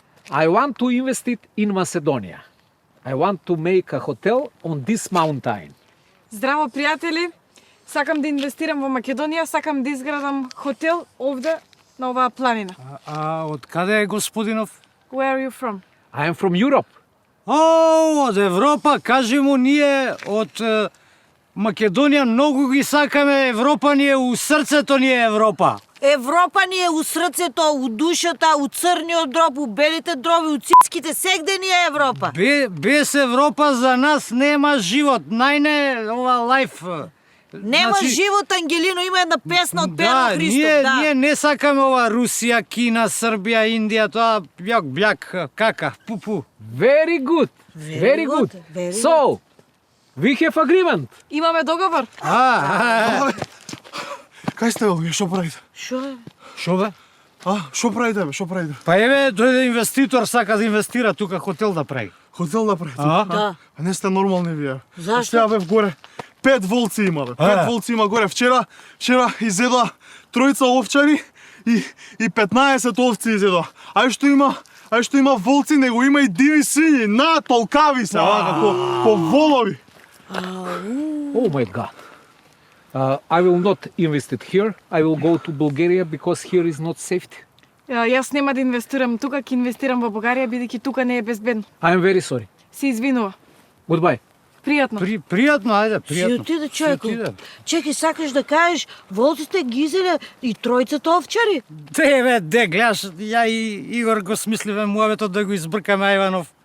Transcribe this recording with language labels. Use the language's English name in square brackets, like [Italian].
[English] I want to invest it in Macedonia. I want to make a hotel on this mountain. [Macedonian] Здраво, пријатели. Сакам да инвестирам во Македонија, сакам да изградам хотел овде на оваа планина. А од каде е господинов? [English] Where are you from? I am from Europe. [Macedonian] Од Европа, кажи му, ние од Македонија многу ги сакаме Европа, ние у срцето ни е Европа. Европа ни е у срцето, у душата, у црниот дроб, у белите дроби, у цицките, сегде ни е Европа. Без Европа за нас нема живот. Најне ова лайф. Нема живот, Ангелино, има една песна од Перо Христов. Ние не сакаме ова Русија, Кина, Србија, Индија, тоа бляк, кака, пупу. [English] Very good. Very good. So, we have agreement. [Macedonian] Имаме договор. Кај сте овие, што правите? Шо бе? Што правите бе, што правите? Па еве, дојде инвеститор, сака да инвестира тука хотел да прави. Хотел да правите? Да. А не сте нормални вие. Зашто? Ја бев горе. 5 волци има бе. 5 волци има горе. Вчера изедоа тројца овчари и 15 овци изедоа. Ај што има волци, него има и диви свињи, толкави се, вака по волови. [English] Oh my God. I will not invest it here. I will go to Bulgaria because here is not safety. [Macedonian] Јас нема да инвестирам тука, ќе инвестирам во Бугарија бидејќи тука не е безбедно. [English] I am very sorry. [Macedonian] Се извинува. [English] Goodbye. [Macedonian] Пријатно. Пријатно, ајде, пријатно. Си отиде човеко. Чекај, сакаш да кажеш, волците ги изеле и тројцата овчари? Де гледаш, ја и Игор го смисливе муаветот да го избркаме Ајванов.